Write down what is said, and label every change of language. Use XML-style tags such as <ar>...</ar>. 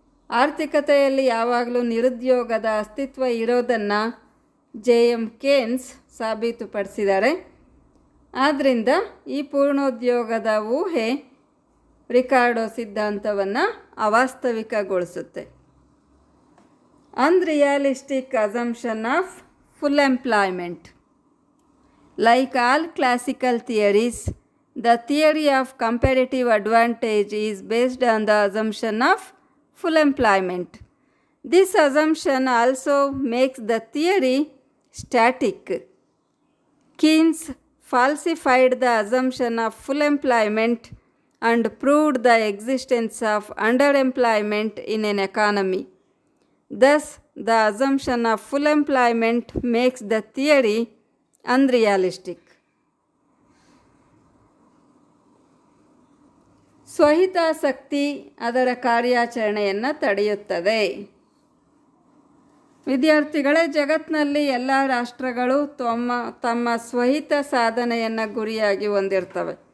<kn>ಆರ್ಥಿಕತೆಯಲ್ಲಿ ಯಾವಾಗಲೂ ನಿರುದ್ಯೋಗದ ಅಸ್ತಿತ್ವ ಇರೋದನ್ನು JM ಕೇನ್ಸ್ ಸಾಬೀತುಪಡಿಸಿದ್ದಾರೆ. ಆದ್ದರಿಂದ ಈ ಪೂರ್ಣೋದ್ಯೋಗದ ಊಹೆ ರಿಕಾರ್ಡೋ ಸಿದ್ಧಾಂತವನ್ನು ಅವಾಸ್ತವಿಕಗೊಳಿಸುತ್ತೆ.</kn> <en>Unrealistic assumption of full employment. Like all classical theories, the theory of comparative advantage is based on the assumption of full employment. This assumption also makes the theory static. Keynes falsified the assumption of full employment and proved the existence of underemployment in an economy. Thus, the assumption of full employment makes the theory unrealistic.</en> <kn>ಸ್ವಹಿತಾಸಕ್ತಿ ಅದರ ಕಾರ್ಯಾಚರಣೆಯನ್ನು ತಡೆಯುತ್ತದೆ. ವಿದ್ಯಾರ್ಥಿಗಳೇ, ಜಗತ್ತಿನಲ್ಲಿ ಎಲ್ಲ ರಾಷ್ಟ್ರಗಳು ತಮ್ಮ ಸ್ವಹಿತ ಸಾಧನೆಯನ್ನು ಗುರಿಯಾಗಿ ಹೊಂದಿರ್ತವೆ.</kn>